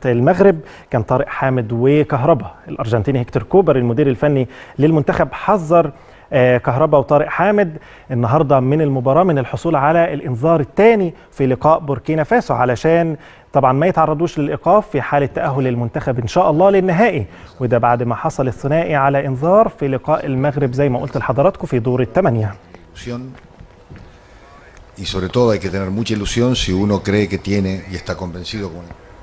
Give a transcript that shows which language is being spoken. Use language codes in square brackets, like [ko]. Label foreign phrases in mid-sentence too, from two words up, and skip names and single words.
[ar] المغرب كان طارق حامد وكهربا. الارجنتيني هيكتور كوبر المدير الفني للمنتخب حذر كهربا وطارق حامد النهارده من المباراة من الحصول على الانذار الثاني في لقاء بوركينا فاسو، علشان طبعا ما يتعرضوش للايقاف في حالة تأهل المنتخب ان شاء الله للنهائي، وده بعد ما حصل الثنائي على انذار في لقاء المغرب زي ما قلت لحضراتكم في دور الثمانية. [es] Y sobre todo hay que tener mucha ilusión si uno cree que tiene y está convencido con